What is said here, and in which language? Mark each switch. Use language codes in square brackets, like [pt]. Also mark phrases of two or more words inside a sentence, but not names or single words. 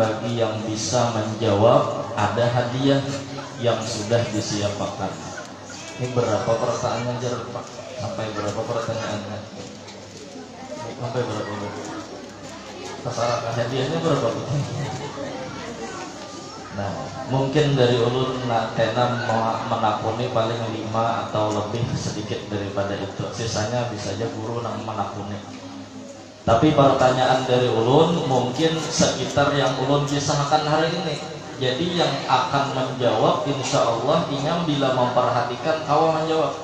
[id] Bagi yang bisa menjawab ada hadiah yang sudah disiapkan. Ini berapa pertanyaannya Jar, Pak? Sampai berapa pertanyaannya? Sampai berapa? Sasaran hadiahnya berapa? [bjn] Nah, mungkin dari ulun kena menakuni paling 5 atau lebih, sedikit daripada itu. Sisanya bisa aja guru nang menakuni. Tapi pertanyaan dari ulun mungkin sekitar yang ulun kisahkan hari ini. Jadi yang akan menjawab [ar] insya Allah [bjn] inyam bila memperhatikan kawan menjawab.